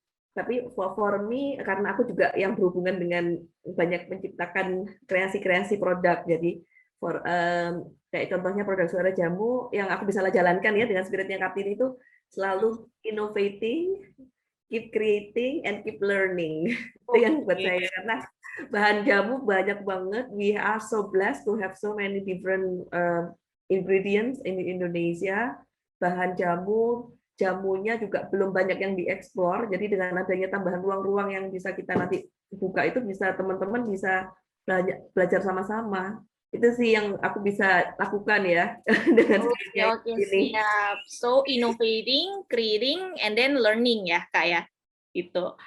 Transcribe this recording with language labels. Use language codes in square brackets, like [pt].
[id] Tapi for me karena aku juga yang berhubungan dengan banyak menciptakan kreasi-kreasi produk, jadi kayak contohnya produk suara jamu yang aku bisa jalankan ya dengan spiritnya Kartini itu selalu [en] innovating, keep creating, and keep learning. [id] Itu yang buat saya karena bahan jamu banyak banget. [en] We are so blessed to have so many different ingredients in Indonesia. [id] Bahan jamunya juga belum banyak yang dieksplor. Jadi dengan adanya tambahan ruang-ruang yang bisa kita nanti buka itu bisa teman-teman bisa belajar sama-sama. Itu sih yang aku bisa lakukan ya dengan [en] Oke, siap. So innovating, creating, and then learning [id] ya, Kak ya. Gitu.